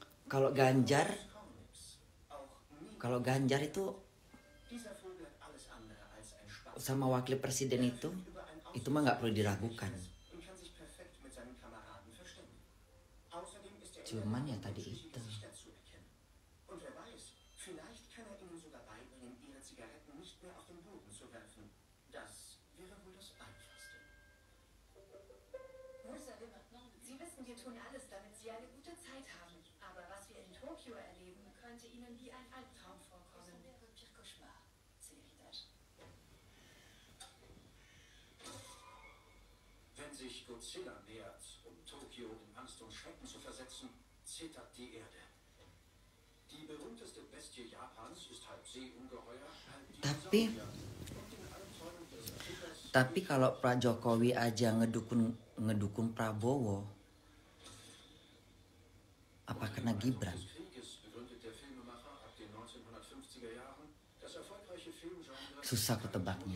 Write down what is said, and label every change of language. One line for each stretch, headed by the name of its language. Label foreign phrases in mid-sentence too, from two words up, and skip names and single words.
Indonesian: Kalau Ganjar, itu sama wakil presiden itu mah nggak perlu diragukan. Cuman ya tadi itu.
German: Wir tun alles, damit Sie eine gute Zeit haben. Aber was wir in Tokio erleben, könnte Ihnen wie ein Albtraum vorkommen. Wenn sich Godzilla nähert, um Tokio in Angst und Schrecken zu versetzen, zittert die Erde. Die berühmteste Bestie Japans ist halb Seeungeheuer, halb Dinosaurier.
Indonesian: Tapi kalau Pak Jokowi aja ngedukung Prabowo, apa kena Gibran? Susah ketebaknya.